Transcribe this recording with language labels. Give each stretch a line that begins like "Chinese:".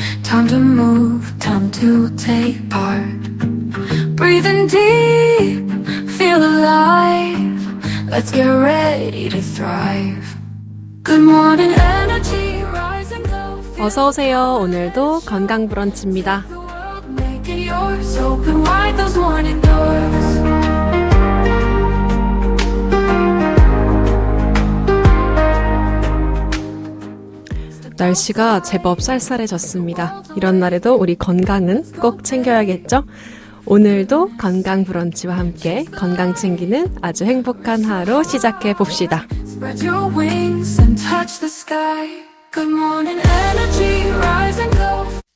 English: Time to move, time to take part. Breathing deep, feel alive. Let's get ready to thrive. Good morning energy, rise and go.
Korean: 어서 오세요. 오늘도 건강 브런치입니다.
English: Make it yours, open wide those morning doors.
Korean: 날씨가 제법 쌀쌀해졌습니다. 이런 날에도 우리 건강은 꼭 챙겨야겠죠? 오늘도 건강 브런치와 함께 건강 챙기는 아주 행복한 하루 시작해 봅시다.
English: Spread your wings and touch the sky. Good morning energy, rise and go.